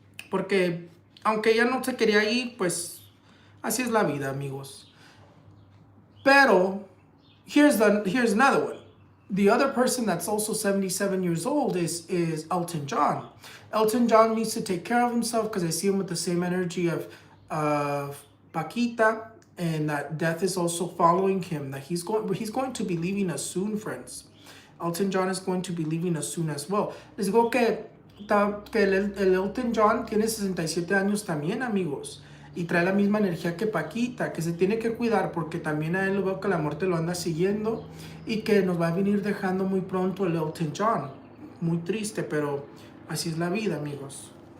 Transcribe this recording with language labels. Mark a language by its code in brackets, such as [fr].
[es] Porque aunque ella no se quería ir, pues así es la vida, amigos. [en] Pero here's another one. The other person that's also 77 years old is Elton John. Elton John needs to take care of himself, because I see him with the same energy of Paquita, and that death is also following him. That he's going to be leaving us soon, friends. Elton John is going to be leaving us soon as well. [es] Les digo que el Elton John tiene 67 años también, amigos. Y trae la misma energía que Paquita, que se tiene que cuidar, porque también a él lo veo que la muerte lo anda siguiendo y que nos va a venir dejando muy pronto el Elton John. Muy triste, pero así es la vida, amigos.